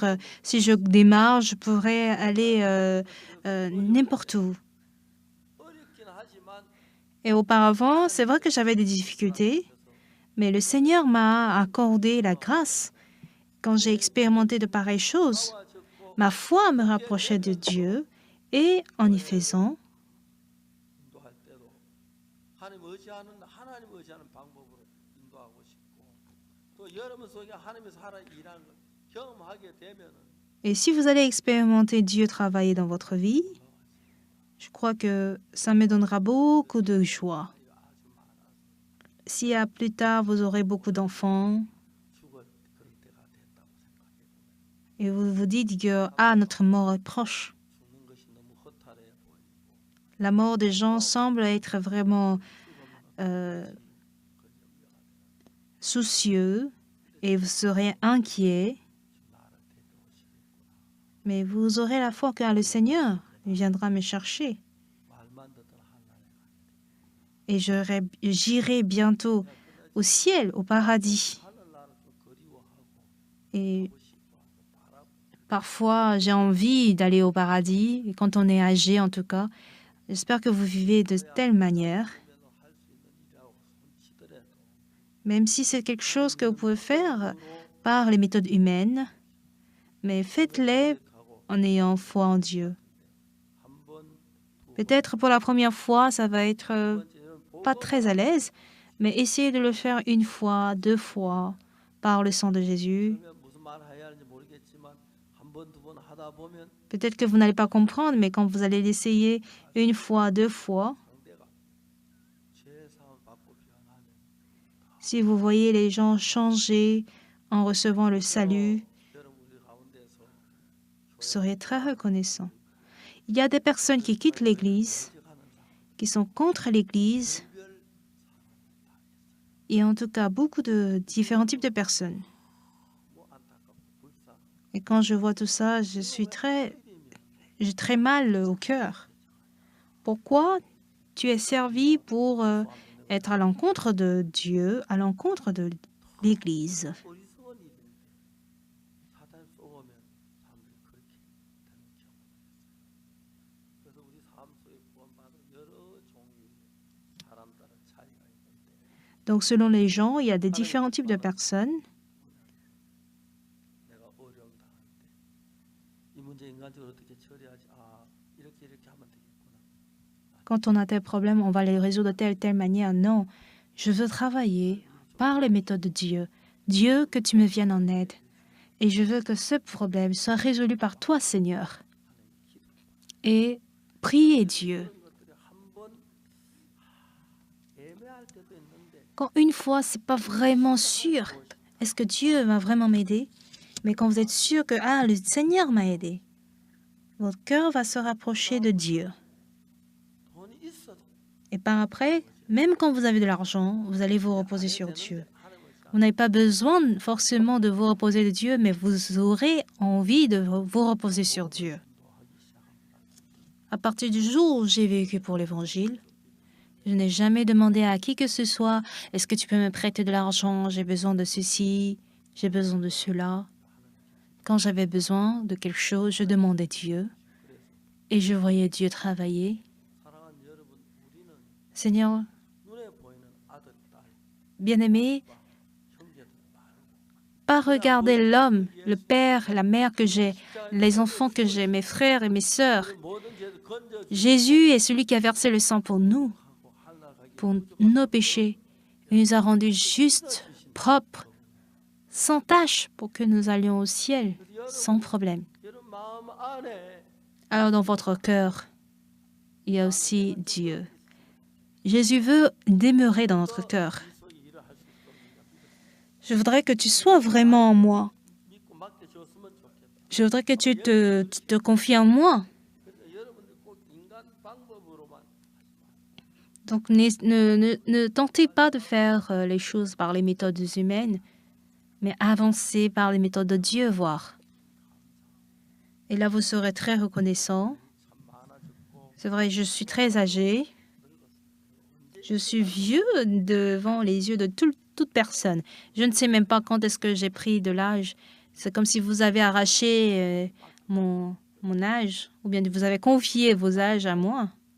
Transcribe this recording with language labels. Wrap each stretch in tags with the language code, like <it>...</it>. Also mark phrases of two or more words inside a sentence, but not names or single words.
<fr>Si je démarre, je pourrais aller n'importe où. Et auparavant, c'est vrai que j'avais des difficultés, mais le Seigneur m'a accordé la grâce quand j'ai expérimenté de pareilles choses. Ma foi me rapprochait de Dieu et en y faisant,</fr> <ko>인도할 때도 하나님 의지하는 방법으로 인도하고 싶고 또 여러분 속에 하나님께서 하나 일하는 걸 경험하게 되면은</ko> <fr>et si vous allez expérimenter Dieu travailler dans votre vie, je crois que ça me donnera beaucoup de joie. Si plus tard vous aurez beaucoup d'enfants</fr> <ko>죽을 그런 때가 됐다고 생각해 보면</ko> <fr>et vous vous dites que notre mort est proche,</fr> <ko>죽는 것이 너무 허탈해 보이고</ko> <fr>la mort des gens semble être vraiment soucieux et vous serez inquiet, mais vous aurez la foi car le Seigneur viendra me chercher.</fr> <ko>말만 듣던 하나님</ko> <fr>Et j'irai bientôt au ciel, au paradis.</fr> <ko>하늘나라 좀 그리워하고</ko> <fr>Et</fr> <ko>하고 싶어하고 바라고</ko> <fr>parfois, j'ai envie d'aller au paradis, et quand on est âgé en tout cas. J'espère que vous vivez de telle manière,</fr> <ko>보면은 할 수 있는 일이라고 손치더라도</ko> <fr>même si c'est quelque chose que vous pouvez faire par les méthodes humaines, mais faites-les</fr> <ko>하고</ko> <fr>en ayant foi en Dieu.</fr> <ko>한번</ko> <fr>Peut-être pour la première fois, ça va être</fr> <ko>번째는</ko> <fr>pas très à l'aise, mais essayez de le faire une fois, 2 fois, par le sang de Jésus.</fr> <ko>처음에 무슨 말 해야 하는지 모르겠지만 한 번 두 번 하다 보면</ko> <fr>Peut-être que vous n'allez pas comprendre, mais quand vous allez l'essayer une fois, 2 fois,</fr> <ko>상대가 죄사함을 받고 변하면</ko> <fr>si vous voyez les gens changer en recevant le salut,</fr> <ko>여러분 우리 가운데서</ko> <fr>vous serez très reconnaissant. Il y a des personnes qui quittent l'Église,</fr> <ko>하는 사람</ko> <fr>qui sont contre l'Église,</fr> <ko>별</ko> <fr>et en tout cas beaucoup de différents types de personnes.</fr> <ko>뭐 안타깝고 불쌍</ko> <fr>Et quand je vois tout ça, j'ai très mal au cœur. Pourquoi tu es servi pour être à l'encontre de Dieu, à l'encontre de l'Église?</fr> <ko>어리석은 일인데 사탄 쏘면 사람들이 그렇게 되는 경우가 있어요. 그래서 우리 삶 속에 구원받은 여러 종류의 사람들은 차이가 있는데</ko> <fr>Donc selon les gens, il y a des différents types de personnes.</fr> <ko>내가 어려움 당할 때 이 문제 인간적으로 어떻게 처리하지? 이렇게 하면 되겠구나.</ko> <fr>Quand on a tel problème, on va les résoudre de telle ou telle manière. Non, je veux travailler par les méthodes de Dieu. Dieu, que tu me viennes en aide. Et je veux que ce problème soit résolu par toi, Seigneur. Et priez Dieu.</fr> <ko>이런 것들이 한번 애매할 때도 있는데</ko> <fr>Quand une fois, c'est pas vraiment sûr, est-ce que Dieu va vraiment m'aider? Mais quand vous êtes sûr que le Seigneur m'a aidé, votre cœur va se rapprocher de Dieu.</fr> <ko>돈이 있어도</ko> <fr>Et par après, même quand vous avez de l'argent, vous allez vous reposer sur Dieu.</fr> <ko>하나님을</ko> <fr>Vous n'avez pas besoin forcément de vous reposer de Dieu, mais vous aurez envie de vous reposer sur Dieu.</fr> <ko>인도하기 시작합니다.</ko> <fr>À partir du jour où j'ai vécu pour l'Évangile, je n'ai jamais demandé à qui que ce soit, est-ce que tu peux me prêter de l'argent? J'ai besoin de ceci, j'ai besoin de cela. Quand j'avais besoin de quelque chose, je demandais Dieu et je voyais Dieu travailler.</fr> <ko>사랑하는 여러분, 우리는</ko> <fr>Seigneur,</fr> <ko>눈에 보이는 아들, 딸,</ko> <fr>bien-aimé,</fr> <ko>형제들 말고</ko> <fr>pas regarder l'homme, le père, la mère que j'ai, les enfants que j'ai, mes frères et mes sœurs.</fr> <ko>모든 죄를 건져</ko> <fr>Jésus est celui qui a versé le sang pour nous,</fr> <ko>주고 하늘나라 가기</ko> <fr>pour nos péchés. Il nous a rendus justes, propres, sans tache, pour que nous allions au ciel, sans problème.</fr> <ko>여러분 마음 안에</ko> <fr>Alors dans votre cœur, il y a aussi Dieu. Jésus veut demeurer dans notre cœur.</fr> <ko>속에 일을 할 수 있도록</ko> <fr>Je voudrais que tu sois vraiment en moi.</fr> <ko>믿고 맡겨줬으면 좋겠다.</ko> <fr>Je voudrais que tu te confies en moi.</fr> <ko>그래서 여러분들 꼭 인간 방법으로만</ko> <fr>Donc ne tentez pas de faire les choses par les méthodes humaines, mais avancez par les méthodes de Dieu, voir. Et là, vous serez très reconnaissant.</fr> <ko>참 많아졌고</ko> <fr>C'est vrai, je suis très âgée. Je suis vieux devant les yeux de toute personne. Je ne sais même pas quand est-ce que j'ai pris de l'âge. C'est comme si vous avez arraché mon âge, ou bien vous avez confié vos âges à moi.</fr>